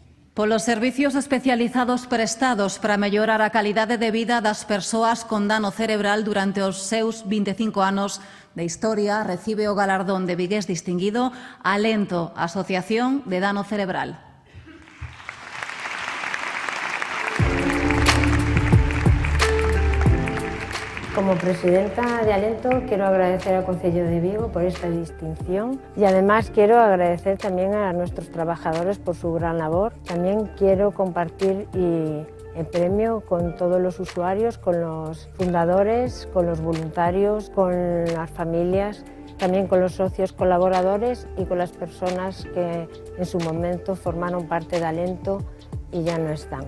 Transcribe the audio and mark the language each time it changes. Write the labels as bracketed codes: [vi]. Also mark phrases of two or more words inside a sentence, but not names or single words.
[gl] Polos servicios especializados prestados para mellorar a calidade de vida das persoas con dano cerebral durante os seus 25 anos de historia, recibe o galardón de vigués distinguido Alento, Asociación de Dano Cerebral. [es] Como presidenta de Alento quiero agradecer al Concello de Vigo por esta distinción y además quiero agradecer también a nuestros trabajadores por su gran labor. También quiero compartir el premio con todos los usuarios, con los fundadores, con los voluntarios, con las familias, también con los socios colaboradores y con las personas que en su momento formaron parte de Alento y ya no están.